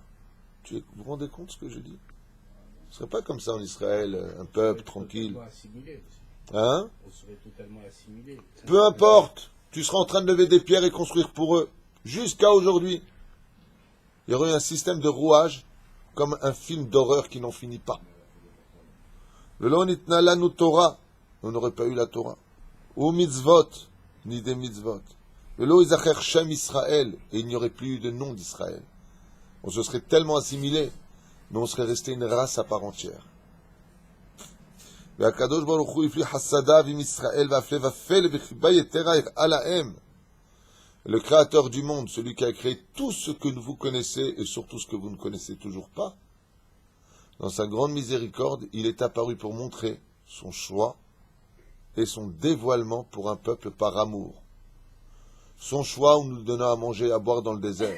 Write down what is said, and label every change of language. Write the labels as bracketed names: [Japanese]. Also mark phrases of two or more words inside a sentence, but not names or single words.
[French] Vous vous rendez compte de ce que je dis? On ne serait pas comme ça en Israël, un peuple tranquille. Hein? On serait totalement assimilés. Peu importe, tu seras en train de lever des pierres et construire pour eux. Jusqu'à aujourd'hui. Il y aurait eu un système de rouage, comme un film d'horreur qui n'en finit pas. [Hebrew] ולא ניתנה לנו תורה. [French] On n'aurait pas eu la Torah. Ou mitzvot, ni des mitzvot. [Hebrew] ולא יזכר שם ישראל, [French] et il n'y aurait plus eu de nom d'Israël. On se serait tellement assimilé, mais on serait resté une race à part entière. [Hebrew] והקדוש ברוך הוא הפליא חסדיו עם ישראל והפלא ופלא וחיבה יתרה הראה להם. [French] Le créateur du monde, celui qui a créé tout ce que vous connaissez et surtout ce que vous ne connaissez toujours pas, dans sa grande miséricorde, il est apparu pour montrer son choix et son dévoilement pour un peuple par amour. Son choix où nous donnons à manger et à boire dans le désert.